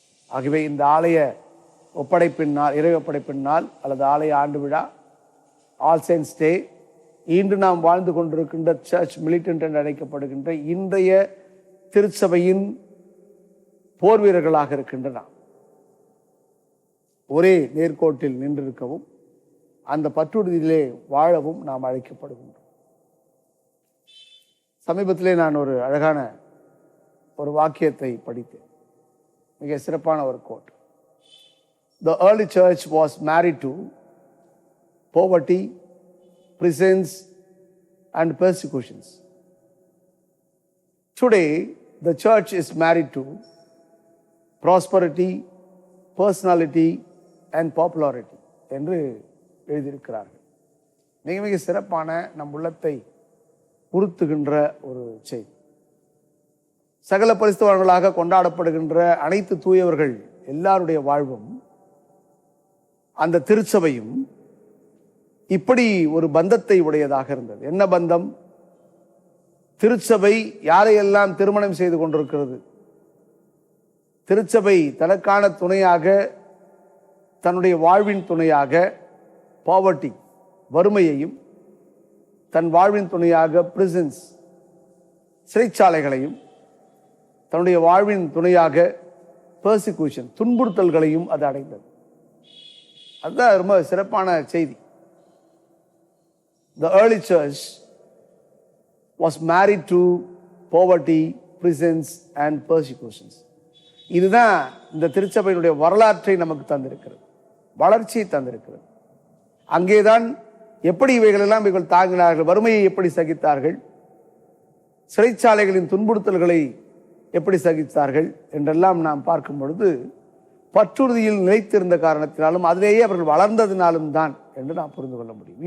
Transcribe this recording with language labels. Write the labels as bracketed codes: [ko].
[ta] ஆகவே இந்த ஆலய ஒப்படைப்பின் நாள், இறை ஒப்படைப்பின் நாள் அல்லது ஆலய ஆண்டு விழா, ஆல் சயின்ஸ் டே, இன்று நாம் வாழ்ந்து கொண்டிருக்கின்ற சர்ச் மிலிட்டன்ட் என்று அழைக்கப்படுகின்ற இன்றைய திருச்சபையின் போர் வீரர்களாக இருக்கின்ற நாம் ஒரே நேர்கோட்டில் நின்றிருக்கவும் அந்த பற்றுறுதியிலே வாழவும் நாம் அழைக்கப்படுகின்றோம். சமீபத்திலே நான் ஒரு அழகான ஒரு வாக்கியத்தை படித்தேன், மிக சிறப்பான ஒரு code. [en] The early church was married to poverty, prisons and persecutions. Today, the church is married to prosperity, personality and popularity [ta] என்று எழுதியிருக்கிறார்கள். மிக மிக சிறப்பான நம் உள்ளத்தை உறுத்துகின்ற ஒரு செய்தி. சகல பரிசுத்தவான்களாக கொண்டாடப்படுகின்ற அனைத்து தூயவர்கள் எல்லாருடைய வாழ்வும், அந்த திருச்சபையும் இப்படி ஒரு பந்தத்தை உடையதாக இருந்தது. என்ன பந்தம்? திருச்சபை யாரையெல்லாம் திருமணம் செய்து கொண்டிருக்கிறது? திருச்சபை தனக்கான துணையாக, தன்னுடைய வாழ்வின் துணையாக பாவர்ட்டி, வறுமையையும், தன் வாழ்வின் துணையாக பிரிசன்ஸ், சிறைச்சாலைகளையும், தன்னுடைய வாழ்வின் துணையாக பெர்சிக்யூஷன், துன்புறுத்தல்களையும் அது அடைந்தது. அதுதான் ரொம்ப சிறப்பான செய்தி. [en] The early church was married to poverty, prisons and persecutions. [ta] இதுதான் இந்த திருச்சபையினுடைய வரலாற்றை நமக்கு தந்திருக்கிறது, வளர்ச்சியை தந்திருக்கிறது. அங்கேதான் எப்படி இவைகளெல்லாம் இவர்கள் தாங்கினார்கள், வறுமையை எப்படி சகித்தார்கள், சிறைச்சாலைகளின் துன்புறுத்தல்களை எப்படி சகித்தார்கள் என்றெல்லாம் நாம் பார்க்கும் பொழுது, பற்றுறுதியில் நிலைத்திருந்த காரணத்தினாலும் அதிலேயே அவர்கள் வளர்ந்ததினாலும் தான் என்று நாம் புரிந்து கொள்ள முடியும்.